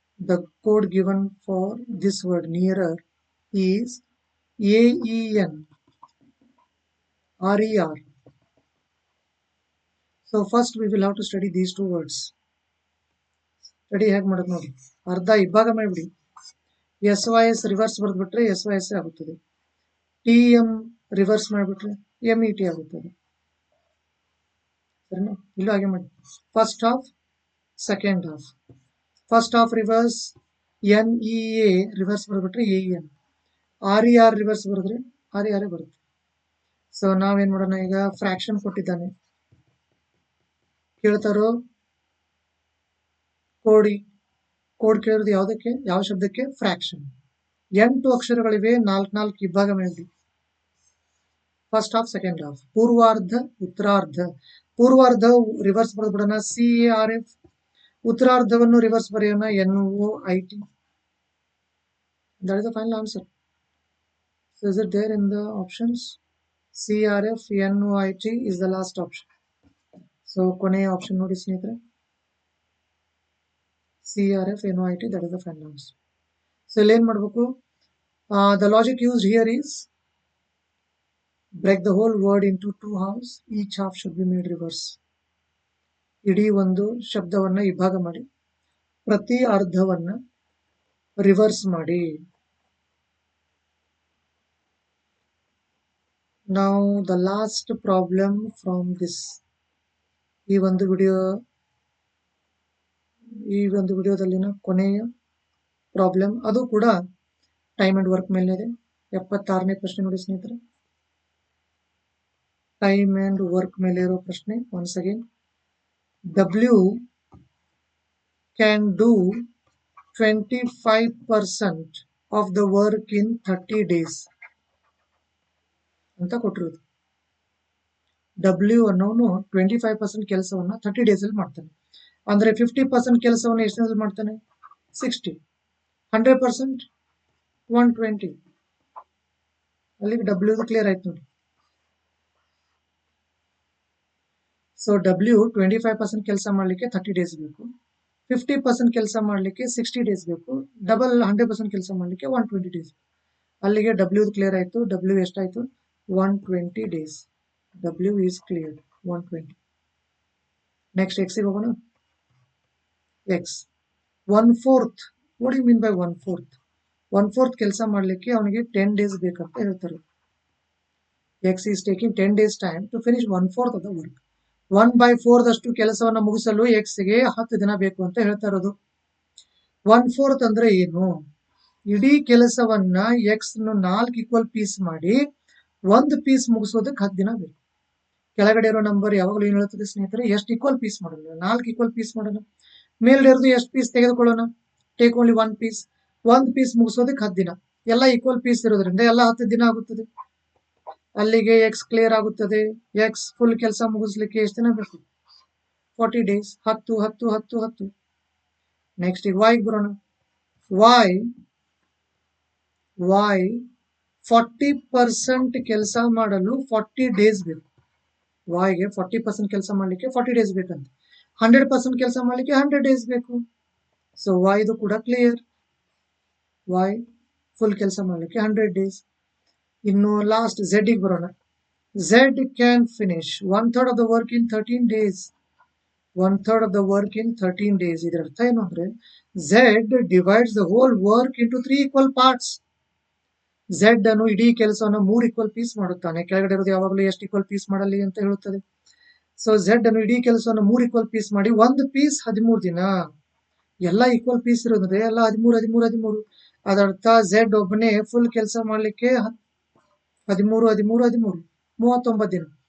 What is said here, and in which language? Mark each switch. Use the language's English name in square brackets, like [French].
[English] The code given for this word nearer is AEN RER. So first we will have to study these two words. [Kannada] Study ಹೇಗೆ ಮಾಡೋದು ನೋಡಿ. ಅರ್ಧ ಇಬ್ಬಾಗ ಮಾಡಿಬಿಡಿ. SYS reverse ಬರೆದ್ಬಿಟ್ರೆ SYS ಆಗುತ್ತದೆ. TM reverse ಮಾಡಿಬಿಟ್ರೆ MET ಆಗುತ್ತದೆ. ಸರಿನಾ? ಇಲ್ಲೂ ಹಾಗೆ ಮಾಡಿ. First half, second half. First half reverse NEA reverse ಬರೆದ್ಬಿಟ್ರೆ AEN. RER reverse ಬರೆದ್ರೆ RER ಬರುತ್ತೆ. ಸೊ ನಾವೇನ್ ಮಾಡೋಣ, ಈಗ ಫ್ರಾಕ್ಷನ್ ಕೊಟ್ಟಿದ್ದಾನೆ, ಕೇಳ್ತಾರೋ ಕೋಡ್ ಕೇಳಿರೋದು ಯಾವುದಕ್ಕೆ? ಯಾವ ಶಬ್ದಕ್ಕೆ? ಫ್ರಾಕ್ಷನ್. 8 ಅಕ್ಷರಗಳಿವೆ, 4 ಇಬ್ಬಾಗ ಮಾಡಿ. First half, second half. ಪೂರ್ವಾರ್ಧ, ಉತ್ತರಾರ್ಧ. ಪೂರ್ವಾರ್ಧ ರಿವರ್ಸ್ ಬರೆದ್ಬಿಡೋಣ CARF. ಉತ್ತರಾರ್ಧವನ್ನು ರಿವರ್ಸ್ ಬರೆಯೋಣ NOIT. [English] That is the final answer. So is it there in the options? CRF NOIT is the last option. So [Kannada] ಕೊನೆಯ ಆಪ್ಷನ್ ನೋಡಿ ಸ್ನೇಹಿತರೆ, [English] CRF NOIT, that is the final answer. So [Kannada] ಇಲ್ಲಿ ಏನ್ ಮಾಡಬೇಕು? [English] The logic used here is break the whole word into 2 halves, each half should be made reverse. [Kannada] ಇಡೀ ಒಂದು ಶಬ್ದವನ್ನ ವಿಭಾಗ ಮಾಡಿ ಪ್ರತಿ ಅರ್ಧವನ್ನ ರಿವರ್ಸ್ ಮಾಡಿ. [English] Now the last problem from this. [Kannada] ಈ ಒಂದು ವಿಡಿಯೋದಲ್ಲಿನ ಕೊನೆಯ ಪ್ರಾಬ್ಲಮ್, ಅದು ಕೂಡ ಟೈಮ್ ಅಂಡ್ ವರ್ಕ್ ಮೇಲೆ ಇದೆ. 76ನೇ ಪ್ರಶ್ನೆ ನೋಡಿ ಸ್ನೇಹಿತರೆ, ಟೈಮ್ ಅಂಡ್ ವರ್ಕ್ ಮೇಲೆ ಇರೋ ಪ್ರಶ್ನೆ. [English] once again, W can do 25% of the work in 30 days [Kannada] ಅಂತ ಕೊಟ್ಟಿರೋದು. W ಅನ್ನೋನು 25% ಕೆಲಸವನ್ನ 30 days ಅಲ್ಲಿ ಮಾಡ್ತಾನೆ. ಅಂದ್ರೆ 50% ಕೆಲಸವನ್ನ ಎಷ್ಟು ದಿನದಲ್ಲಿ ಮಾಡ್ತಾನೆ? 60. 100% 120. ಅಲ್ಲಿಗೆ W ಕ್ಲಿಯರ್ ಆಯ್ತು ನೋಡಿ. ಸೊ W 25% ಕೆಲಸ ಮಾಡ್ಲಿಕ್ಕೆ 30 days ಬೇಕು, 50% ಕೆಲಸ ಮಾಡ್ಲಿಕ್ಕೆ 60 days ಬೇಕು, ಡಬಲ್ 100% ಕೆಲಸ ಮಾಡ್ಲಿಕ್ಕೆ 120 days. ಅಲ್ಲಿಗೆ W ಕ್ಲಿಯರ್ ಆಯ್ತು. W ಎಷ್ಟಾಯ್ತು? 120 days. [English] W is cleared 120. Next [Kannada] X ಗೆ ಹೋಗೋಣ. [English] X 1/4. What you mean by 1/4? [Kannada] 1/4 ಕೆಲಸ ಮಾಡ್ಲಿಕ್ಕೆ ಅವನಿಗೆ 10 days ಬೇಕಂತ ಹೇಳ್ತಾರೆ. [English] X is taking 10 days time to finish 1/4 of the work. [Kannada] 1/4 ದಷ್ಟು ಕೆಲಸವನ್ನ ಮುಗಿಸಲು X ಗೆ 10 ದಿನ ಬೇಕು ಅಂತ ಹೇಳ್ತಾ ಇರೋದು. 1/4 ಅಂದ್ರೆ ಏನು? ಇಡೀ ಕೆಲಸವನ್ನ X 4 ಈಕ್ವಲ್ ಪೀಸ್ ಮಾಡಿ ಒಂದು ಪೀಸ್ ಮುಗಿಸೋದಕ್ಕೆ 10 ದಿನ ಬೇಕು. ಕೆಳಗಡೆ ಇರೋ ನಂಬರ್ ಯಾವಾಗಲೂ ಏನ್ ಹೇಳ್ತದೆ ಸ್ನೇಹಿತರೆ? ಎಷ್ಟು ಈಕ್ವಲ್ ಪೀಸ್ ಮಾಡೋಣ? 4 ಈಕ್ವಲ್ ಪೀಸ್ ಮಾಡೋಣ. ಮೇಲ್ಗಡೆ ಇರೋದು ಎಷ್ಟು ಪೀಸ್ ತೆಗೆದುಕೊಳ್ಳೋಣ? [English] Take only 1 piece. [Kannada] 1 ಪೀಸ್ ಮುಗಿಸೋದಕ್ಕೆ 10 ದಿನ. ಎಲ್ಲ ಈಕ್ವಲ್ ಪೀಸ್ ಇರೋದ್ರಿಂದ ಎಲ್ಲ 10 ದಿನ ಆಗುತ್ತದೆ. ಅಲ್ಲಿಗೆ X ಕ್ಲಿಯರ್ ಆಗುತ್ತದೆ. X ಫುಲ್ ಕೆಲಸ ಮುಗಿಸ್ಲಿಕ್ಕೆ ಎಷ್ಟು ದಿನ ಬೇಕು? 40 days. 10 10 10 10. ನೆಕ್ಸ್ಟ್ ಈಗ Y ಬರೋಣ. Y 40% ಕೆಲಸ ಮಾಡಲು 40 days ಬೇಕು. Y ಗೆ 40% ಕೆಲಸ ಮಾಡ್ಲಿಕ್ಕೆ 40 days ಬೇಕಂತ. 100% ಕೆಲಸ ಮಾಡ್ಲಿಕ್ಕೆ 100 days ಬೇಕು. ಸೊ Y ಇದು ಕೂಡ ಕ್ಲಿಯರ್. Y ಫುಲ್ ಕೆಲಸ ಮಾಡ್ಲಿಕ್ಕೆ 100 days. ಇನ್ನು ಲಾಸ್ಟ್ Z ಗೆ ಬರೋಣ. [English] Z can finish 1/3 of the work in 13 days. 1/3 of the work in 13 days. [Kannada] ಇದರ ಅರ್ಥ ಏನು ಅಂದ್ರೆ [English] Z divides the whole work into 3 equal parts. [Kannada] Z ಅನ್ನು ಇಡೀ ಕೆಲಸವನ್ನು 3 ಈಕ್ವಲ್ ಪೀಸ್ ಮಾಡುತ್ತಾನೆ. ಕೆಳಗಡೆ ಇರೋದು ಯಾವಾಗಲೂ ಎಷ್ಟು ಈಕ್ವಲ್ ಪೀಸ್ ಮಾಡಲಿ ಅಂತ ಹೇಳುತ್ತದೆ. ಸೊ Z ಅನ್ನು ಇಡೀ ಕೆಲಸವನ್ನು 3 ಈಕ್ವಲ್ ಪೀಸ್ ಮಾಡಿ ಒಂದು ಪೀಸ್ 13 ದಿನ. ಎಲ್ಲ ಈಕ್ವಲ್ ಪೀಸ್ ಇರೋದ್ರೆ ಎಲ್ಲ 13 13 13. ಅದರ್ಥ Z ಒಬ್ಬನೇ ಫುಲ್ ಕೆಲಸ ಮಾಡ್ಲಿಕ್ಕೆ 13 13 13 39 ದಿನ.